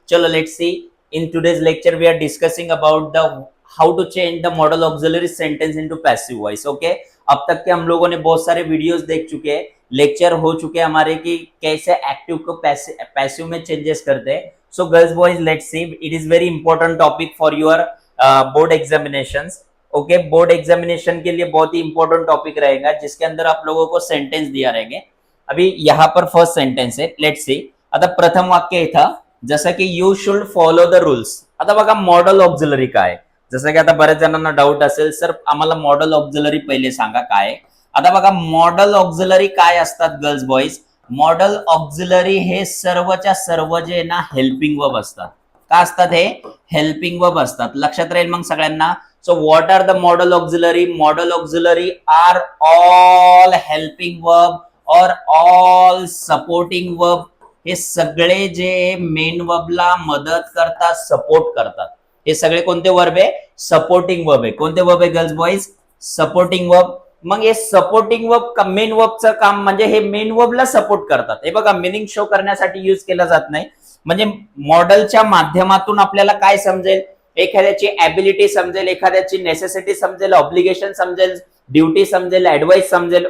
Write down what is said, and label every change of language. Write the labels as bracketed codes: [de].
[hi] चलो, [en] let's see. In today's lecture, we are discussing about the how to change the model auxiliary sentence into passive voice. Okay? [hi] अब तक के हम लोगों ने बहुत सारे वीडियोस देख चुके हैं, लेक्चर हो चुके हैं हमारे कि कैसे एक्टिव को पैसिव में चेंजेस करते हैं. [en] So girls, boys, let's see. It is very important topic for your board examinations. [hi] Okay board examination के लिए बहुत ही इंपॉर्टेंट टॉपिक रहेगा जिसके अंदर आप लोगों को सेंटेन्स दिया रहेंगे. अभी यहाँ पर [mr] फर्स्ट सेंटेन्स आहे, लेट्स सी. आता प्रथम वाक्य इथं जसं की [en] You should follow the rules. [mr] आता बघा मॉडल ऑक्झिलरी काय, जसं की आता बऱ्याच जणांना डाऊट असेल सर आम्हाला मॉडल ऑक्झिलरी पहिले सांगा काय. आता बघा मॉडल ऑक्झिलरी काय असतात गर्ल्स बॉईज. मॉडल ऑक्झिलरी हे सर्वच्या सर्व जे ना हेल्पिंग वर्ब असतात. का असतात हे हेल्पिंग वर्ब असतात, लक्षात राहील मग सगळ्यांना. [en] So what are the model auxiliary? Model auxiliary are all helping verb or all supporting verb. [mr] हे सगळे जे मेन वर्बला मदत करतात, सपोर्ट करतात, हे सगळे कोणते वर्ब आहे? सपोर्टिंग वर्ब आहे. कोणते वर्ब आहे गर्ल्स बॉईज? Supporting verb. मग हे सपोर्टिंग वर्ब मेन वर्बचं काम म्हणजे हे मेन वर्बला सपोर्ट करतात. हे बघा मिनिंग शो करण्यासाठी यूज केला जात नाही, म्हणजे मॉडेलच्या माध्यमातून आपल्याला काय समजेल, एखाद्याची ॲबिलिटी समजेल, एखाद्याची नेसेसिटी समजेल, ऑब्लिगेशन समजेल, ड्युटी समजेल, ऍडवाइस समजेल.